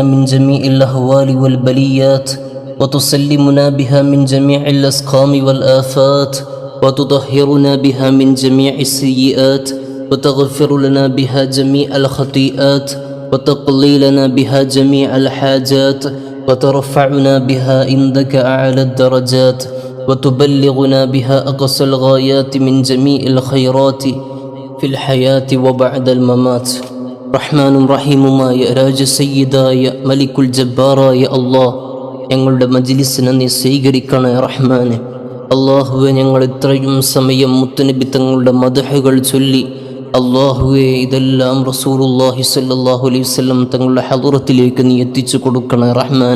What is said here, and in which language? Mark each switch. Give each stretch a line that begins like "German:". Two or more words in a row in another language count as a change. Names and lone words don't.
Arabic: من جميع الأهوال والبليات وتسلمنا بها من جميع الأسقام والآفات وتطهرنا بها من جميع السيئات وتغفر لنا بها جميع الخطيئات وتقضي لنا بها جميع الحاجات وترفعنا بها عندك أعلى الدرجات وتبلغنا بها أقصى الغايات من جميع الخيرات في الحياة وبعد الممات.
Malayalam: റഹ്മാനും റഹീമുമായ രാജസയ്യിദായ മലിക്കുൽ ജബ്ബാറായ അല്ലാഹ്, ഞങ്ങളുടെ മജ്ലിസിനെ നീ സ്വീകരിക്കണേ റഹ്മാനെ. അള്ളാഹുവെ, ഞങ്ങൾ ഇത്രയും സമയം മുത്തുനബി തങ്ങളുടെ മദ്ഹുകൾ ചൊല്ലി അള്ളാഹുവെ ഇതെല്ലാം
Arabic: رسول الله صلى الله عليه وسلم
Malayalam: തങ്ങളുടെ ഹദറത്തിലേക്ക് നീ എത്തിച്ചു കൊടുക്കണേ റഹ്മാനെ.